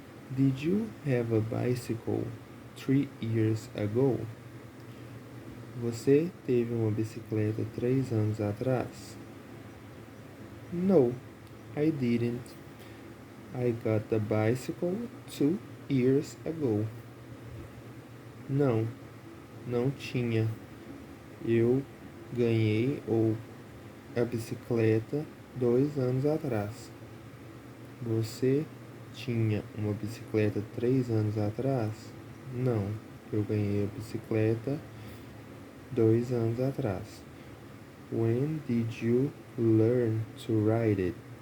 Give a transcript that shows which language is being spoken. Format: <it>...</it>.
<en>Did you have a bicycle 3 years ago?</en> <pt>Você teve uma bicicleta 3 anos atrás?</pt> <en>No, I didn't. I got the bicycle 2 years ago.</en> <pt>Não, não tinha. Eu ganhei a bicicleta 2 anos atrás. Você tinha uma bicicleta 3 anos atrás? Não, eu ganhei a bicicleta 2 anos atrás.</pt> <en>When did you learn to ride it?</en>